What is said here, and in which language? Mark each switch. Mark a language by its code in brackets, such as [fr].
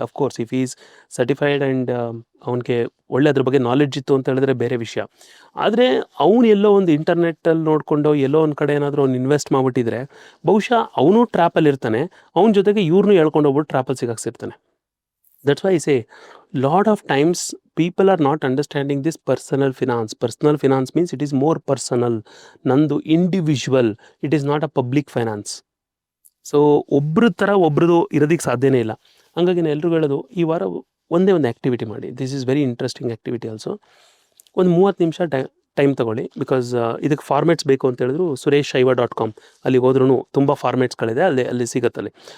[en] of course if is certified and [kn] ಅವನಿಗೆ ಒಳ್ಳೆ ಅದ್ರ ಬಗ್ಗೆ ನಾಲೆಡ್ಜ್ ಇತ್ತು ಅಂತ ಹೇಳಿದ್ರೆ ಬೇರೆ ವಿಷಯ. ಆದರೆ ಅವನು ಎಲ್ಲೋ ಒಂದು ಇಂಟರ್ನೆಟ್ಟಲ್ಲಿ ನೋಡಿಕೊಂಡು ಎಲ್ಲೋ ಒಂದು ಕಡೆ ಏನಾದರೂ ಅವ್ನು ಇನ್ವೆಸ್ಟ್ ಮಾಡಿಬಿಟ್ಟಿದ್ರೆ ಬಹುಶಃ ಅವನು ಟ್ರ್ಯಾಪಲ್ಲಿ ಇರ್ತಾನೆ, ಅವನ ಜೊತೆಗೆ ಇವ್ರನ್ನೂ ಹೇಳ್ಕೊಂಡು ಹೋಗ್ಬಿಟ್ಟು ಟ್ರ್ಯಾಪಲ್ಲಿ ಸಿಗಾಕ್ಸಿರ್ತಾನೆ. [en] That's why I say, lot of times people are not understanding this personal finance. Personal finance means it is more personal. Nandu individual. It is not a public finance. [kn] So ಒಬ್ರ ಥರ ಒಬ್ರದ್ದು ಇರೋದಕ್ಕೆ ಸಾಧ್ಯನೇ ಇಲ್ಲ. ಹಂಗಾಗಿ ನಾನು ಎಲ್ರಿಗೂ ಹೇಳೋದು, ಈ ವಾರ ಒಂದೇ ಒಂದು ಆ್ಯಕ್ಟಿವಿಟಿ ಮಾಡಿ. [en] This is very interesting activity also. [kn] ಒಂದು 30 ನಿಮಿಷ ಟೈಮ್ ತೊಗೊಳ್ಳಿ. ಬಿಕಾಸ್ ಇದಕ್ಕೆ ಫಾರ್ಮೇಟ್ಸ್ ಬೇಕು ಅಂತ ಹೇಳಿದ್ರು sureshshaiva.com ಅಲ್ಲಿ ಹೋದ್ರೂ ತುಂಬ ಫಾರ್ಮೇಟ್ಸ್ಗಳಿದೆ, ಅಲ್ಲಿ ಸಿಗುತ್ತಲ್ಲಿ.